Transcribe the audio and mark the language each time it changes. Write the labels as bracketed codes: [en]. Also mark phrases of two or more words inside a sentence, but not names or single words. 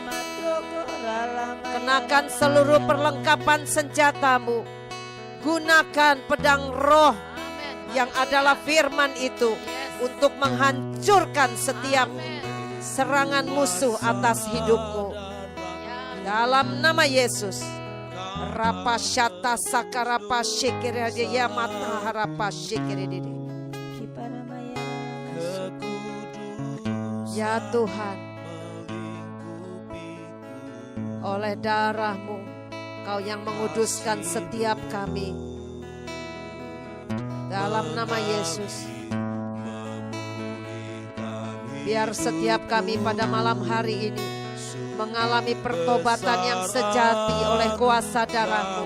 [id] Kenakan seluruh perlengkapan senjata-Mu. Gunakan pedang roh yang adalah firman itu untuk menghancurkan setiap serangan musuh atas hidup-Mu. Dalam nama Yesus. Rapasyata sakarapa shikirade yamata harapa shikirade. Ya Tuhan, oleh darah-Mu, Kau yang menguduskan setiap kami. Dalam nama Yesus, biar setiap kami pada malam hari ini mengalami pertobatan yang sejati oleh kuasa darah-Mu.